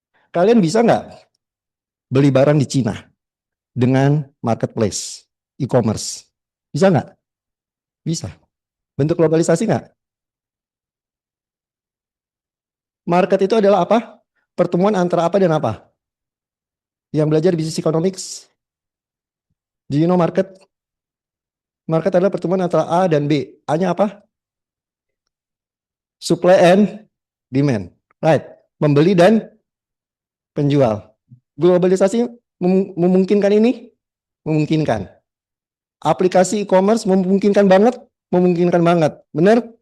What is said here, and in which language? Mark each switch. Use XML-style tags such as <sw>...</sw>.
<id>Kalian bisa nggak beli barang di Cina dengan marketplace, e-commerce? Bisa nggak? Bisa. Bentuk globalisasi nggak? Market itu adalah apa? Pertemuan antara apa dan apa? Yang belajar business economics,</id> <en>do you know market?</en> <id>Market adalah pertemuan antara A dan B. A-nya apa?</id> <en>Supply and demand. Right.</en> <id>Membeli dan penjual. Globalisasi memungkinkan ini? Memungkinkan. Aplikasi e-commerce memungkinkan banget? Memungkinkan banget. Benar?</id>